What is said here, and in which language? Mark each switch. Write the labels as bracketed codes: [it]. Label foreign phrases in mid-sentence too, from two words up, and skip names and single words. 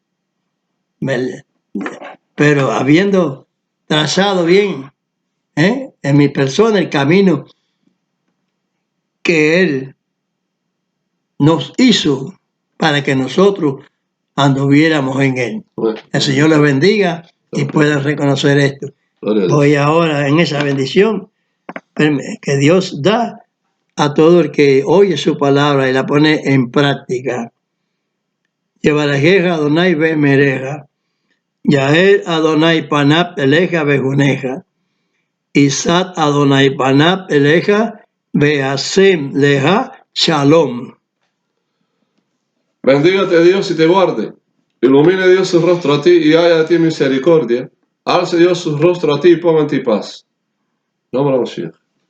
[es] pero habiendo trazado bien en mi persona el camino que Él nos hizo para que nosotros anduviéramos en Él. El Señor les bendiga y puedan reconocer esto. Voy ahora en esa bendición que Dios da a todo el que oye su palabra y la pone en práctica. [he] יברכך אדני וישמרך יאר אדני פניו אליך ויחנך ישא אדני פניו אליך וישם לך שלום. [es] Bendígate Dios y te guarde. Ilumine Dios su rostro a ti y haya de ti misericordia. Alce Dios su rostro a ti y ponga en ti paz. Nombre de Mashiach.